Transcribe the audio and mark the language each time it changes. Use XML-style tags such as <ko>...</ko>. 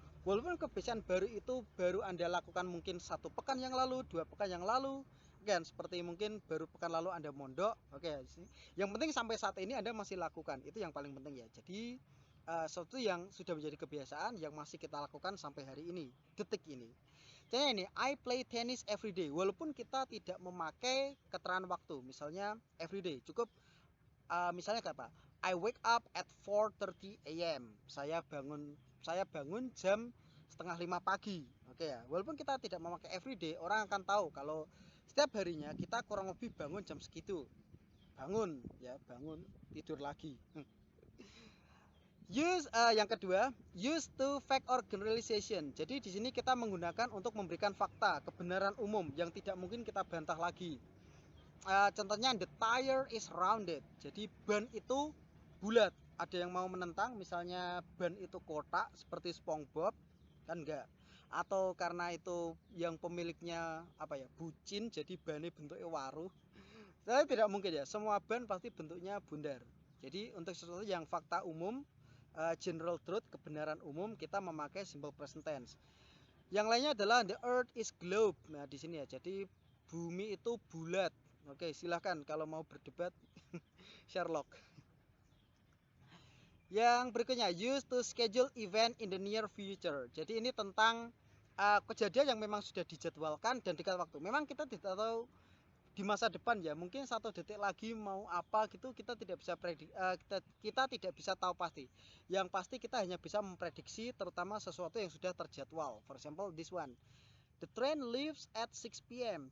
<id>Walaupun kebiasaan baru itu baru Anda lakukan mungkin 1 pekan yang lalu, 2 pekan yang lalu, kan seperti mungkin baru pekan lalu Anda mondok. Oke, yang penting sampai saat ini Anda masih lakukan. Itu yang paling penting ya. Jadi sesuatu yang sudah menjadi kebiasaan yang masih kita lakukan sampai hari ini, detik ini. Contohnya ini,</id> <en>I play tennis every day.</en> <id>Walaupun kita tidak memakai keterangan waktu, misalnya</id> <en>every day,</en> <id>cukup misalnya apa?</id> <en>I wake up at 4:30 a.m.</en> <id>Saya bangun jam setengah 5 pagi. Oke ya. Walaupun kita tidak memakai</id> <en>every day,</en> <id>orang akan tahu kalau setiap harinya kita kurang lebih bangun jam segitu. Bangun ya, bangun tidur lagi. Yang kedua,</id> <en>use to fact or generalization.</en> <id>Jadi di sini kita menggunakan untuk memberikan fakta, kebenaran umum yang tidak mungkin kita bantah lagi. Contohnya</id> <en>the tire is rounded.</en> <id>Jadi ban itu bulat. Ada yang mau menentang, misalnya ban itu kotak seperti SpongeBob, kan enggak. Atau karena itu yang pemiliknya apa ya, bucin, jadi bannya bentuknya waru. Saya tidak mungkin ya. Semua ban pasti bentuknya bundar. Jadi untuk sesuatu yang fakta umum,</id> <en>general truth,</en> <id>kebenaran umum, kita memakai simple present tense. Yang lainnya adalah</id> <en>the earth is globe.</en> <id>Nah, di sini ya. Jadi bumi itu bulat. Oke, silahkan kalau mau berdebat Sherlock.</id> <en>Yang berikutnya, use to schedule event in the near future.</en> <id>Jadi ini tentang kejadian yang memang sudah dijadwalkan dan dekat waktu. Memang kita tidak tahu di masa depan ya, mungkin 1 detik lagi mau apa gitu kita tidak bisa kita tidak bisa tahu pasti. Yang pasti kita hanya bisa memprediksi terutama sesuatu yang sudah terjadwal.</id> <en>For example this one, the train leaves at 6 p.m.</en>